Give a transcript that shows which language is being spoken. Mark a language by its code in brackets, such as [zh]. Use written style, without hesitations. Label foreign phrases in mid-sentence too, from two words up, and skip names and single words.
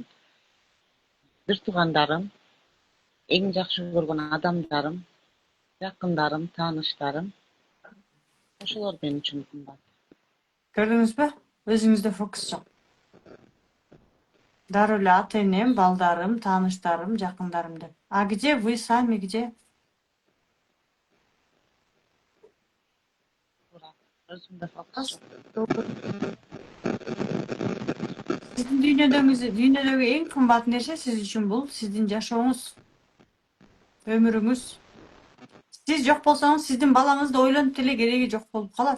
[ky] Бир туугандарым, эң жакшы көргөн адамдарым, жакындарым, тааныштарым. Ошолор мен үчүн кымбат. Көрдүңүзбү? Өзүңүздө фокус жок. Дароо эле ата энем, балдарым, тааныштарым, жакындарым деп. [ru] А где вы сами, где? [ky] Өзүмдө фокус жок. Сиздин дүйнөдөгү эң кымбат нерсе сиз үчүн бул сиздин жашооңуз, өмүрүңүз. Сиз жок болсоңуз, сиздин балаңыз да ойлонуп деле кереги жок болуп калат.